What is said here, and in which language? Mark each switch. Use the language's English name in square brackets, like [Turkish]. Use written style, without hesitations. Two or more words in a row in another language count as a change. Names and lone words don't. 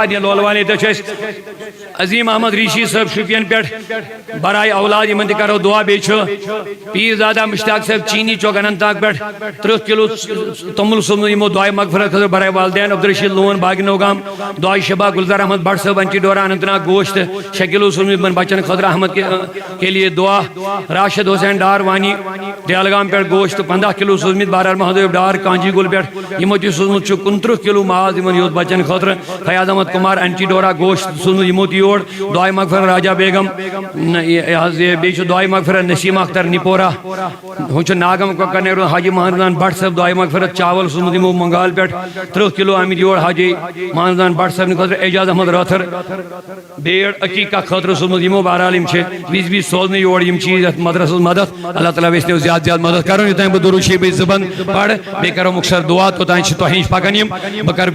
[Kashmiri] سادیہ لولوانی تہِ چھِ اَسہِ عظیٖم احمد ریٖشی صٲب شُپین پٮ۪ٹھ برائے اولاد یِمن تہِ کرو دُعا بیٚیہِ چھُ پیٖر زادہ مشتاق صٲب چیٖنی چوک اننت ناگ پٮ۪ٹھ 30 کِلوٗ توٚمُل سوٗزمُت یِمو دعایہِ مغفرت خٲطرٕ برائے والدین عبدالرشیٖد لون باغنو گام دعایہِ شبا گُلزار احمد بٹ صٲب انٹی ڈورا اننت ناگ گوشت 6 کِلوٗ سوٗزمُت یِمن بچن خٲطرٕ احمد [Urdu] کے لیے دعا [Kashmiri] راشد حسین ڈار وانی دیالگام پٮ۪ٹھ گوشت 15 کِلوٗ سوٗزمٕتۍ بہرحال محدوب ڈار کانجی گُل پٮ۪ٹھ یِمو تہِ سوٗزمُت چھُ 29 کِلوٗ ماز یِمن یوت بچن خٲطرٕ فیاض احمد کُمار انٹی ڈورا گوشت سوٗزمُت یِمو تہِ یور دعایہِ مغفرت راجا بیگم بیٚیہِ چھُ دعایہِ مغفرت نسیٖم اختر نِپورا ہُہ چھُ ناگم کۄکر حاجی محمدان بٹ صٲب دعایہِ مغفرت چاول سوٗزمُت یِمو منگال پٮ۪ٹھ 30 کِلوٗ آمٕتۍ یور حاجی محمدان بٹ صٲبنہِ خٲطرٕ اعجاز احمد رٲتھر بیڑ عقیٖقہ خٲطرٕ سوٗزمُت یِمو بہرحال یِم چھِ وِزِ وِزِ سوزنہٕ یور یِم چیٖز یتھ مدرسس مدد اللہ تعالیٰ ویٚژھنو زیادٕ زیادٕ مدد کرُن یوٚتانۍ بہٕ درود شریٖف زبان پرٕ بیٚیہِ کرو مُختصر دعا توٚتانۍ چھِ تۄہہِ نِش پکان یِم بہٕ کرٕ